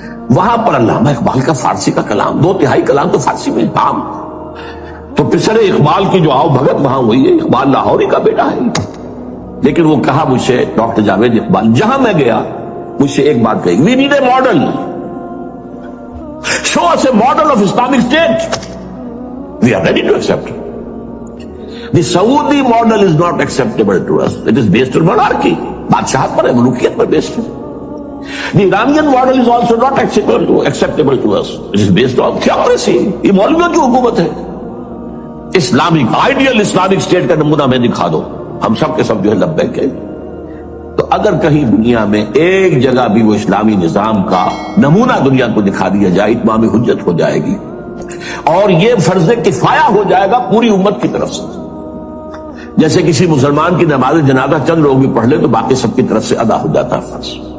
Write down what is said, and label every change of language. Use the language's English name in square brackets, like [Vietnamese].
[Urdu] وہاں پر علامہ اقبال کا فارسی کا کلام، 2/3 کلام تو فارسی میں عام. تو پروفیسر اقبال کی جو آؤ بھگت وہاں ہوئی ہے. اقبال لاہوری کا بیٹا ہے. لیکن وہ کہا مجھ سے، ڈاکٹر جاوید اقبال، جہاں میں گیا مجھ سے ایک بات کہی، [English] We need a model. Show us a model of Islamic State. We are ready to accept it. The Saudi model is not acceptable to us. It is based on monarchy. [Urdu] بادشاہت پر ہے، ملوکیت پر بیسڈ ہے. [English] The Iranian model is also not acceptable to us. It is based on theocracy. [Urdu] یہ مولویوں کی حکومت ہے. Islamic ideal Islamic state کا نمونہ میں دکھا دو، ہم سب کے سب جو ہے لبیک ہے. تو اگر کہیں دنیا میں ایک جگہ بھی وہ اسلامی نظام کا نمونہ دنیا کو دکھا دیا جائے، اتمام حجت ہو جائے گی. اور یہ فرض کفایہ ہو جائے گا پوری امت کی طرف سے. جیسے کسی مسلمان کی نماز جنازہ چند لوگ بھی پڑھ لے تو باقی سب کی طرف سے ادا ہو جاتا ہے فرض.